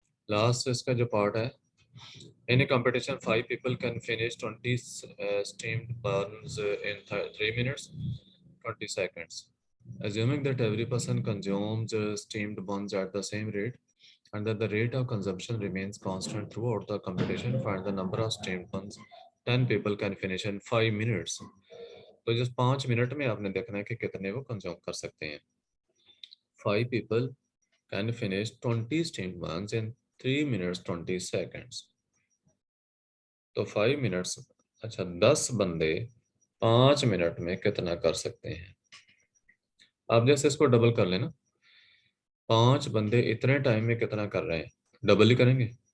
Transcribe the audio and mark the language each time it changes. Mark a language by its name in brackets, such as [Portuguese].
[Hindi] Last इसका जो part है, [English] in a competition 5 people can finish 20 steamed buns in 3 minutes 20 seconds, assuming that every person consumes steamed buns at the same rate and that the rate of consumption remains constant throughout the competition, find the number of steamed buns 10 people can finish in 5 minutes। [Hindi] तो जिस 5 minute में आपने देखना है कि कितने वो consume कर सकते हैं। [English] 5 people can finish 20 steamed buns in 3 minutes 20 seconds। [Hindi] तो 5 मिनट्स, अच्छा 10 बंदे 5 मिनट में कितना कर सकते हैं। आप जैसे इसको डबल कर लेना, 5 बंदे इतने टाइम में कितना कर रहे हैं, डबल ही करेंगे।